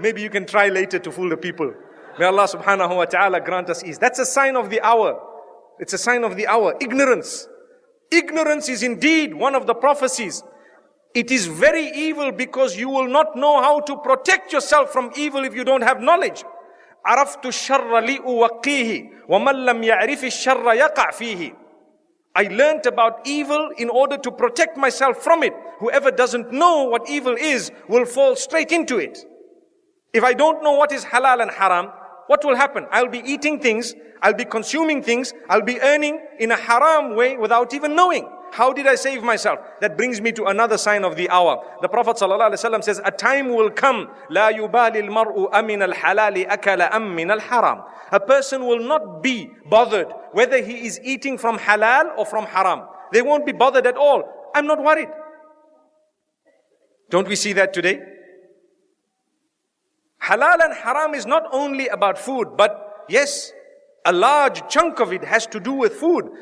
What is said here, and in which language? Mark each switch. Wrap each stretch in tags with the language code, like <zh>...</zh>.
<en>Maybe you can try later to fool the people. May Allah subhanahu wa ta'ala grant us ease. That's a sign of the hour. It's a sign of the hour. Ignorance. Ignorance is indeed one of the prophecies. It is very evil because you will not know how to protect yourself from evil if you don't have knowledge.</en> <ar>عرفت الشر لأوقيه ومن لم يعرف الشر يقع فيه.</ar> <en>I learnt about evil in order to protect myself from it. Whoever doesn't know what evil is will fall straight into it. If I don't know what is halal and haram, what will happen? I'll be eating things, I'll be consuming things, I'll be earning in a haram way without even knowing. How did I save myself? That brings me to another sign of the hour. The Prophet ﷺ says, a time will come,</en> <ar>لا يبالي المرء أمن الحلال أكل أم من الحرام.</ar> <en>A person will not be bothered whether he is eating from halal or from haram. They won't be bothered at all. I'm not worried. Don't we see that today? Halal and haram is not only about food, but yes, a large chunk of it has to do with food.</en>